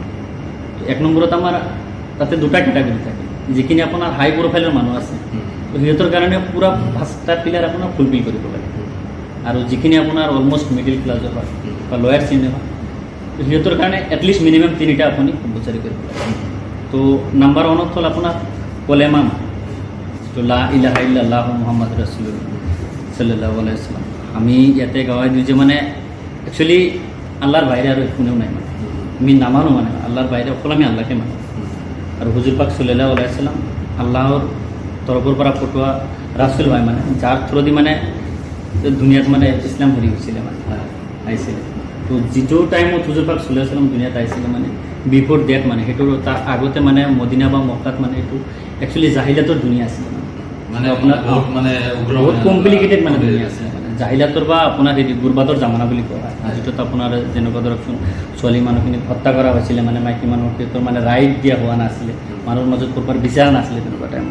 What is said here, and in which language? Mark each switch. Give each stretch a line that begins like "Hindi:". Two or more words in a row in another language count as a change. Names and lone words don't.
Assamese: তো 1 নম্বৰত আমাৰ তাতে 2টা কেটাগৰী থাকে, যিখিনি আপোনাৰ
English: high profile
Assamese: মানুহ আছে তো সিহঁতৰ কাৰণে পুৰা 5টা পিলাৰ আপোনাৰ ফুলফিল কৰিব লাগে। আৰু যিখিনি আপোনাৰ
English: almost middle class
Assamese: হয় বা লয়াৰ শ্ৰেণীৰ হয় তো সিহঁতৰ কাৰণে
English: at least minimum
Assamese: 3টা আপুনি কম্পালচাৰি কৰিব লাগে। তো নাম্বাৰ 1ত হ'ল আপোনাৰ কলেমা, যিটো
Arabic: لا إله إلا الله محمد رسول الله صلى الله عليه وسلم.
Assamese: আমি ইয়াতে গাৱাই দিওঁ যে মানে একচুৱেলি আল্লাহৰ বাহিৰে আৰু কোনেও নাই, মানে আমি নামানো, মানে আল্লাহৰ বাহিৰে অকল আমি আল্লাহকে মানো। আৰু হুজুৰ পাক
Arabic: صلى الله عليه وسلم
Assamese: আল্লাহৰ তৰফৰ পৰা পঠোৱা ৰাছুল হয়, মানে যাৰ থ্ৰুদি মানে দুনিয়াত মানে ইছলাম হেৰি হৈছিলে, মানে আহিছিলে। তো যিটো টাইমত হুজুৰ পাক
Arabic: صلى الله عليه وسلم
Assamese: দুনিয়াত আহিছিলে মানে
English: before that,
Assamese: মানে সেইটোৰ তাৰ আগতে মানে মদিনা বা মক্কাত মানে এইটো একচুৱেলি জাহিলাতৰ দুনিয়া আছিলে, মানে আপোনাৰ বহুত কমপ্লিকেটেড মানে দুনিয়া আছিলে, মানে জাহিলাতৰ বা আপোনাৰ হেৰি গুৰবাটৰ জামানা বুলি কোৱা হয়, যিটোত আপোনাৰ যেনেকুৱা ধৰকচোন ছোৱালী মানুহখিনিক হত্যা কৰা হৈছিলে, মানে মাইকী মানুহক সিহঁতৰ মানে ৰাইট দিয়া হোৱা নাছিলে, মানুহৰ মাজত ক'ৰবাৰ বিচাৰ নাছিলে তেনেকুৱা টাইমত।